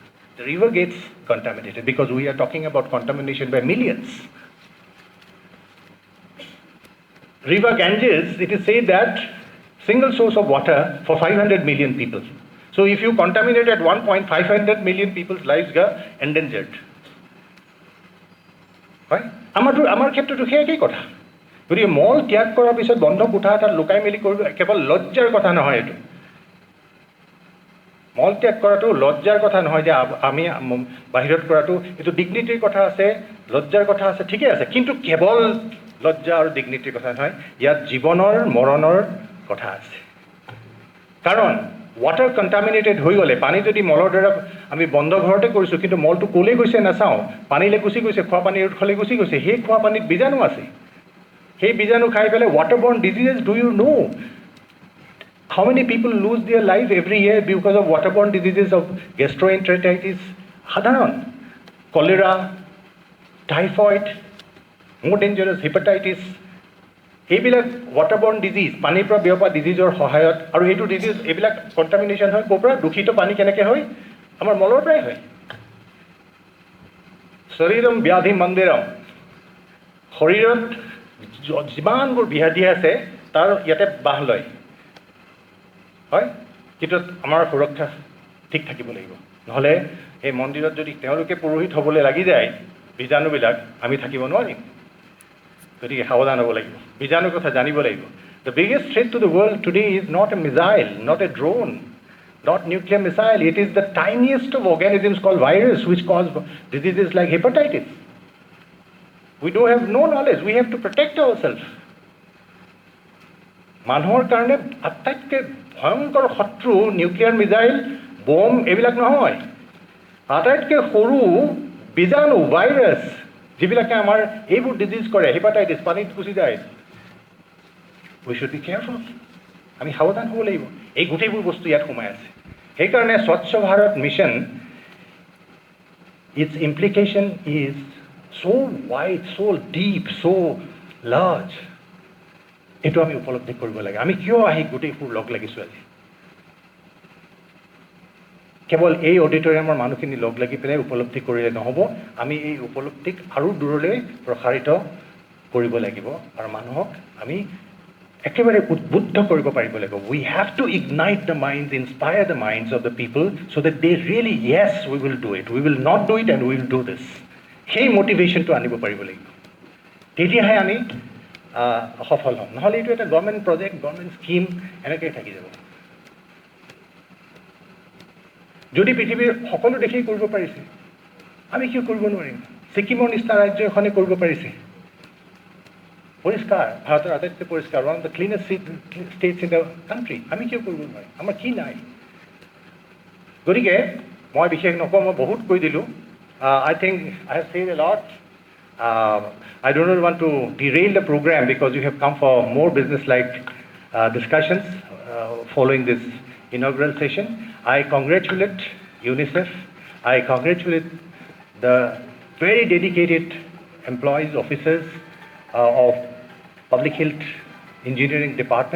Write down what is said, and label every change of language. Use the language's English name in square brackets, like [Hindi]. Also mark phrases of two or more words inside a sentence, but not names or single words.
[English] The river gets contaminated because we are talking about contamination by millions. River Ganges, it is said that single source of water for 500 million people. So if you contaminate at one point, 500 million people's lives got endangered. Right? [Assamese] আমাৰ ক্ষেত্ৰতো সেই একেই কথা গতিকে মল ত্যাগ কৰাৰ পিছত বন্ধ কোঠা এটাত লুকাই মেলি কৰিব কেৱল লজ্জাৰ কথা নহয় এইটো মল ত্যাগ কৰাটো লজ্জাৰ কথা নহয় যে আমি বাহিৰত কৰাটো এইটো ডিগনিটিৰ কথা আছে লজ্জাৰ কথা আছে ঠিকই আছে কিন্তু কেৱল লজ্জা আৰু ডিগনিটিৰ কথা নহয় ইয়াত জীৱনৰ মৰণৰ কথা আছে কাৰণ [English] water contaminated [Assamese] হৈ গলে পানী যদি মলৰ দ্বাৰা আমি বন্ধ ঘৰতে কৰিছো কিন্তু মলটো কোলে গৈছে নাচাও পানীলে গুছি গৈছে খোৱা পানীৰ উৎসলে গুছি গৈছে সেই খোৱা পানীত বীজাণু আছে সেই বীজাণু খাই পেলে [English] waterborne diseases do you know how many people lose their life every year because of waterborne diseases of gastroenteritis [Assamese] সাধারণ [English] cholera typhoid more dangerous hepatitis [Assamese] এইবিলাক [English] waterborne disease [Assamese] পানীৰ পৰা বিয়পা ডিজিজৰ সহায়ত আৰু এইটো ডিজিজ এইবিলাক কন্টামিনেশ্যন হয় কোপৰা দূষিত পানী কেনেকৈ হয় আমাৰ মলৰ পৰাই হয় [Sanskrit] শৰীৰম ব্যাধি মন্দিৰম [Assamese] শৰীৰত যিমানবোৰ ব্যাধি আছে তাৰ ইয়াতে বাহ লয় হয় কিন্তু আমাৰ সুৰক্ষা ঠিক থাকিব লাগিব নহলে এই মন্দিৰত যদি তেওঁলোকে পুৰোহিত হ'বলৈ লাগি যায় বীজাণুবিলাক আমি থাকিব নোৱাৰিম গতিকে সাৱধান হ'ব লাগিব বীজাণুৰ কথা জানিব লাগিব [English] The biggest threat to the world today is not a missile, not a drone, not nuclear missile. [Assamese] It is the tiniest of organisms called virus which cause diseases like hepatitis. We don't have no knowledge. We have to protect ourselves. মানুহৰ কাৰণে আটাইতকৈ ভয়ংকৰ শত্ৰু নিউক্লিয়াৰ মিছাইল বম এইবিলাক নহয় আটাইতকৈ সৰু বীজাণু ভাইৰাছ যিবিলাকে আমাৰ এইবোৰ ডিজিজ কৰে হেপাটাইটিছ পানীত গুচি যায় [English] we should be careful [Assamese] আমি সাৱধান হ'ব লাগিব এই গোটেইবোৰ বস্তু ইয়াত সোমাই আছে সেইকাৰণে স্বচ্ছ ভাৰত মিছন [English] its implication is so wide so deep so large [Assamese] এইটো আমি উপলব্ধি কৰিব লাগে আমি কিয় আহি গোটেইবোৰ লগ লাগিছো আজি কেৱল এই অডিটৰিয়ামৰ মানুহখিনি লগ লাগি পেলাই উপলব্ধি কৰিলে নহ'ব আমি এই উপলব্ধিক আৰু দূৰলৈ প্ৰসাৰিত কৰিব লাগিব আৰু মানুহক আমি একেবাৰে উদ্বুদ্ধ কৰিব পাৰিব লাগিব [English] we have to ignite the minds inspire the minds of the people so that they really yes we will do it we will not do it and we will do this [Assamese] সেই মোটিভেশ্যনটো আনিব পাৰিব লাগিব তেতিয়াহে আমি সফল হ'ম নহ'লে এইটো এটা [English] government project government scheme [Assamese] এনেকৈ থাকি যাব যদি পৃথিৱীৰ সকলো দেশেই কৰিব পাৰিছে আমি কিয় কৰিব নোৱাৰিম ছিকিমৰ নিচিনা ৰাজ্য এখনে কৰিব পাৰিছে পৰিষ্কাৰ ভাৰতৰ আটাইতকৈ পৰিষ্কাৰ [English] one of the cleanest states in the country [Assamese] আমি কিয় কৰিব নোৱাৰিম আমাৰ কি নাই গতিকে মই বিশেষ নকওঁ মই বহুত কৈ দিলোঁ [English] I think I have said a lot. I do not want to derail the program because you have come for more business-like discussions following this inaugural session. I congratulate UNICEF. I congratulate the very dedicated employees, officers of Public Health Engineering Department.